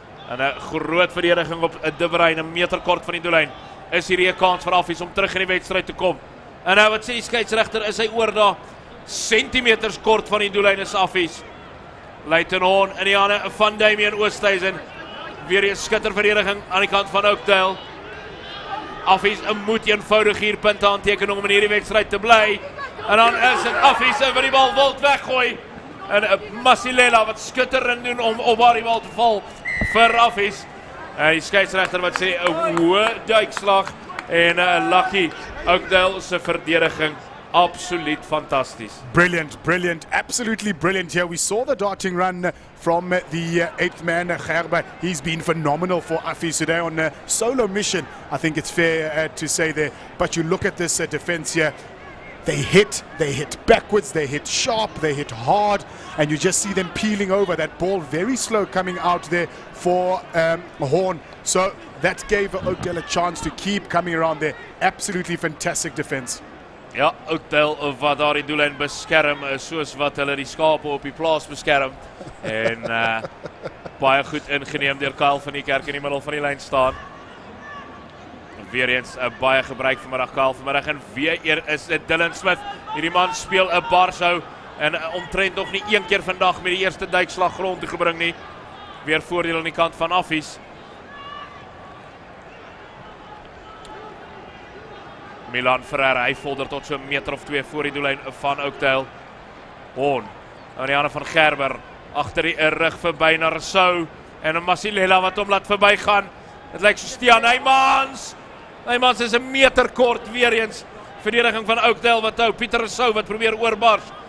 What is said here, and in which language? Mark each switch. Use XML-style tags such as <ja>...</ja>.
<af>En 'n groot verdediging op De Bruin, 'n meter kort van die doellyn. Is hierdie 'n kans vir Affies om terug in die wedstryd te kom. En nou wat sê die skeieregter, is hy oor daar sentimeters kort van die doellyn is Affies. Leighton Horn in die hande van Damian Oosthuizen. Weer 'n skitterverdediging aan die kant van Oakdale. Affies moet eenvoudig hier punte aanteken om in hierdie wedstryd te bly. En dan is dit Affies wat die bal wild weggooi. En Masilela wat skitterend doen om op daardie bal te val vir Affies. Die skeieregter wat sê 'n hoë duikslag en lucky Oakdale se verdediging absoluut fantasties.</af> <en>Brilliant, absolutely brilliant here. We saw the darting run from the 8th man, Gerber. He's been phenomenal for Affies today on a solo mission, I think it's fair to say there. But you look at this defense here, they hit backwards, they hit sharp, they hit hard, and you just see them peeling over. That ball very slow coming out there for Horn. So that gave Oakdale a chance to keep coming around there. Absolutely fantastic defense.</en> <af>Ja, Oakdale wat daar die doellyn beskerm, soos wat hulle die skape op die plaas beskerm. En baie goed ingeneem deur Kyle van die Kerk in die middel van die lyn staan. Weer eens baie gebruik vanmiddag Kyle vanmiddag en weer is dit Dylan Smith. Hierdie man speel 'n barshou en omtrent nog nie een keer vandag met die eerste duikslag grond te gebring nie. Weer voordeel aan die kant van Affies. Milan Ferreira, hy folder tot so 'n meter of 2 voor die doellyn van Oakdale. Horn, aan die hande van Gerber, agter die rug verby na Rousseau en 'n Masilela wat hom laat verbygaan. Dit lyk so Stian Heymans. Heymans is 'n meter kort weer eens. Verdediging van Oakdale wat hou. Pieter Rousseau wat probeer oorbars.</af>